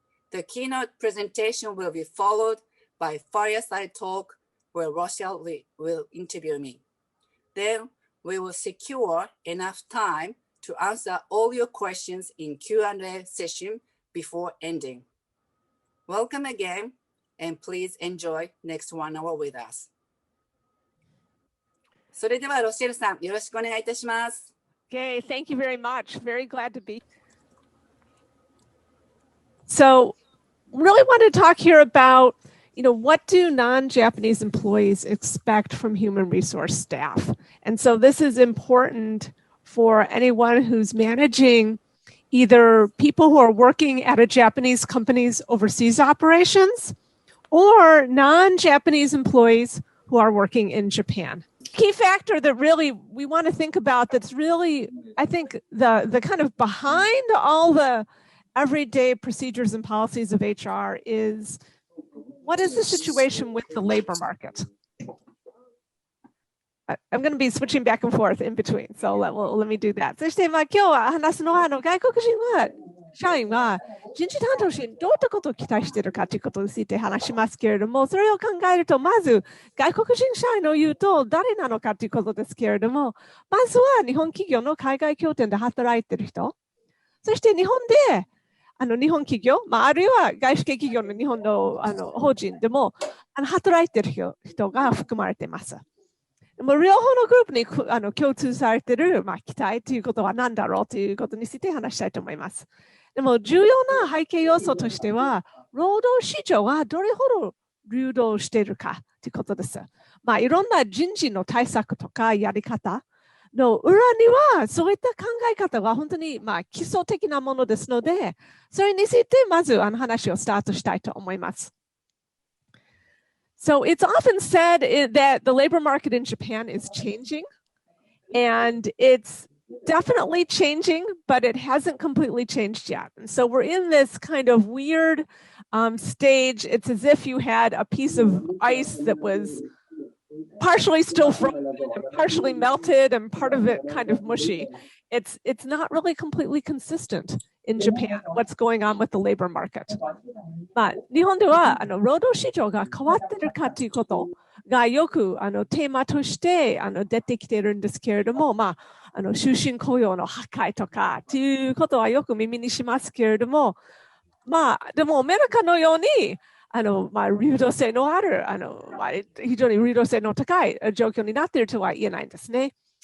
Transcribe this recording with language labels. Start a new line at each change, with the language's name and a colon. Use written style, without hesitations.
English: The keynote presentation will be followed by fireside talk where Rochelle will interview me. Then we will secure enough time to answer all your questions in Q&A session before ending. Welcome again, and please enjoy next 1 hour with us.
Japanese: それではロシェルさん、よろしくお願いいたします。
English: Okay, thank you very much. Very glad to be. So, really want to talk here about, what do non-Japanese employees expect from human resource staff? And so this is important for anyone who's managing either people who are working at a Japanese company's overseas operations or non-Japanese employees who are working in Japan. Key factor that really we want to think about that's really, I think, the kind of behind all the everyday procedures and policies of HR is what is the situation with the labor market? I'm going to be switching back and forth in between, so let me do that.
Japanese: そして今日は話すのは外国人は社員は人事担当者にどういったことを期待しているかということについて話しますけれども、それを考えるとまず外国人社員を言うと誰なのかということですけれども、まずは日本企業の海外拠点で働いている人、そして日本で日本企業、あるいは外資系企業の日本の法人でも働いている人が含まれています。でも両方のグループに共通されている、期待ということは何だろうということについて話したいと思います。でも重要な背景要素としては、労働市場はどれほど流動しているかということです。いろんな人事の対策とかやり方の裏には、そういった考え方が本当に基礎的なものですので、それについてまず話をスタートしたいと思います。
English: So it's often said that the labor market in Japan is changing, and it's definitely changing, but it hasn't completely changed yet. And so we're in this kind of weird stage. It's as if you had a piece of ice that was partially still frozen and partially melted and part of it kind of mushy. It's not really completely consistent in Japan, what's going on with the labor market.
Japanese: 日本では労働市場が変わっているかということがよくテーマとして出てきているんですけれども、終身雇用の破壊とかということはよく耳にしますけれども、でもアメリカのように流動性のある非常に流動性の高い状況になっているとは言えないんですね。